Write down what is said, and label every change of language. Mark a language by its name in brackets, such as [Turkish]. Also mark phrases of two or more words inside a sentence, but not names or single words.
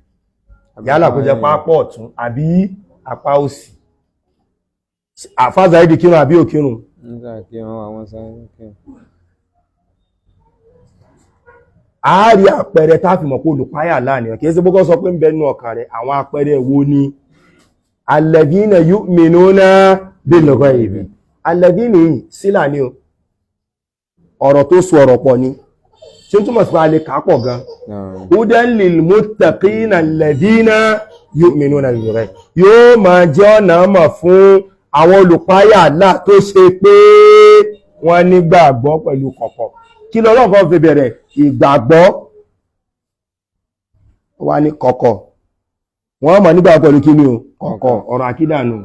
[Yoruba] Yálà kó jẹ́ pápọ̀ ọ̀tún àbí apá òsì. Àfá Saheed kírun àbí ò kírun? Àárí àpẹẹrẹ tá fi mọ̀ pé olùpáyà Allah ni, kìí sí bókọ́ sọ pé ń bẹ nínú ọkàn rẹ̀, àwọn àpẹẹrẹ wo ni? [Arabic] الذين يؤمنون بالغيب. [Yoruba] Alladhina yìí sílà ní o. Ọ̀rọ̀ tó so ọ̀rọ̀ pọ̀ ni. Tí ó túnmọ̀ sí pé a lè kàápọ̀ gan. [Arabic] هدى للمتقين الذين يؤمنون بالغيب. [Yoruba] Yóò máa jẹ́ ọ̀nà mọ̀ fún àwọn olùpáyà Allah tó ṣe pé wọ́n nígbàgbọ́ pẹ̀lú kọ̀kọ̀. Kí lọ́lọ́run kan fi bẹ̀rẹ̀? Ìgbàgbọ́ wà ní kọ̀kọ̀. Wọ́n mọ̀ nígbà pẹ̀lú kí ni o? Kọ̀kọ̀, ọ̀rọ̀ àkídà nù.